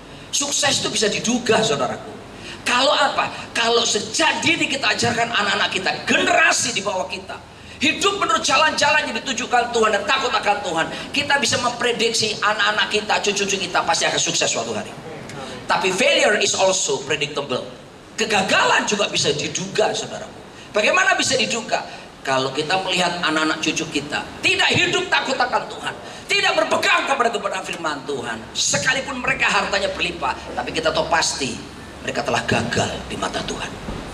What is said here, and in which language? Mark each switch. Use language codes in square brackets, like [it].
[id] Sukses itu bisa diduga saudaraku. Kalau apa? Kalau sejak dini kita ajarkan anak-anak kita, generasi di bawah kita, hidup menurut jalan-jalan yang ditujukan Tuhan dan takut akan Tuhan, kita bisa memprediksi anak-anak kita, cucu-cucu kita pasti akan sukses suatu hari. [en] Tapi failure is also predictable. [id] Kegagalan juga bisa diduga saudaraku. Bagaimana bisa diduga? Kalau kita melihat anak-anak cucu kita tidak hidup takut akan Tuhan, tidak berpegang kepada kebenaran firman Tuhan, sekalipun mereka hartanya berlimpah, tapi kita tahu pasti mereka telah gagal di mata Tuhan.